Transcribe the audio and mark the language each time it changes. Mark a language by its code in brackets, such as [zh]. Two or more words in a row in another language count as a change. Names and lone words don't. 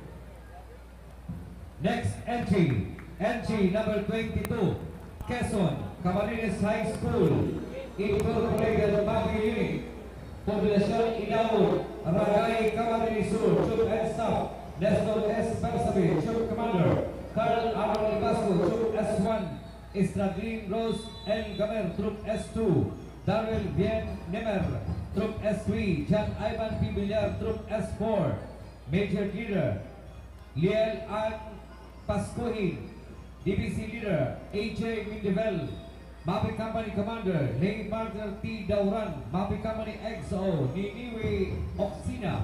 [en] Next entry, entry number 22, Quezon, Camarines High School, Incorporated MAPE Unit, Poblacion Inao, Ragay, Camarines Sur, Troop and Staff, Nestor S. Bersabe, Troop Commander. Carl Aaron Ibasco, Troop S1. Estradrin Rose L. Gamer, Troop S2. Darrell Bien Nemer, Troop S3. John Ivan P. Villar, Troop S4. Major Leader Liel Ann Pascuhin, DBC Leader AJ Mindevel, Mapi Company Commander Lay Martin T. Dauran, Mapi Company XO Niniwe Oxina.